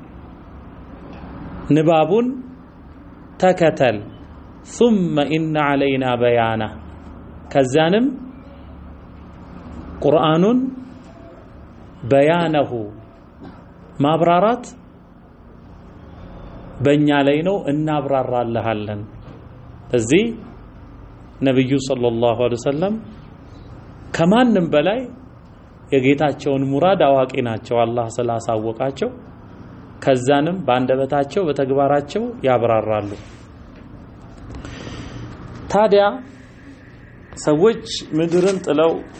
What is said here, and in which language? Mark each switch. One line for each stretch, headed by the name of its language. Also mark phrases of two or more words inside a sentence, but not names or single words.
Amharic: ንባቡን ተከተል
Arabic: ثم إن علينا بيانه
Amharic: ከዛንም ቁርአኑን በያነሁ ማብራራት በእኛ ላይ ነው እናብራራለሃለን እዚህ ነብዩ ሰለላሁ ዐለይሂ ወሰለም ከማንም በላይ የጌታቸውን ሙራድ አዋቂ ናቸው አላህ ስላሳወቃቸው ከዛንም በአንደበታቸው በተግባራቸው ያብራራሉ ታዲያ ሰዎች ምድርን ጥለው